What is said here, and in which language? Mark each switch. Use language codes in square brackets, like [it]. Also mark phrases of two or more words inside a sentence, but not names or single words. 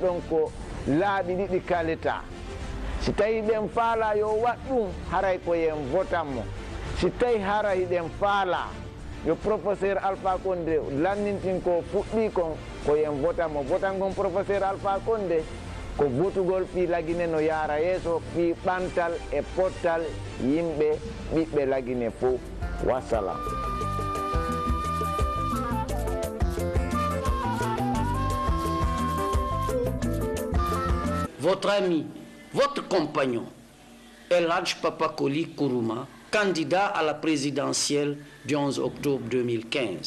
[ff] ɗon ko laaɓi ɗiɗi Kaleta si tawi ɗen faala yo wat ɗum haray ko yen votanmo si tawi haray ɗen faala yo professeur Alpha Condé lannintin ko fuɗɗi kon ko yen votanmo votangon professeur Alpha Condé ko votugol fi la Guinée no yaara yeeso fi ɓantal e pottal yimɓe ɓiɓɓe la Guinée fof wassalam. [fr] Votre ami, votre compagnon, El Hadj Papa Koli Kourouma, candidat à la présidentielle du 11 octobre 2015.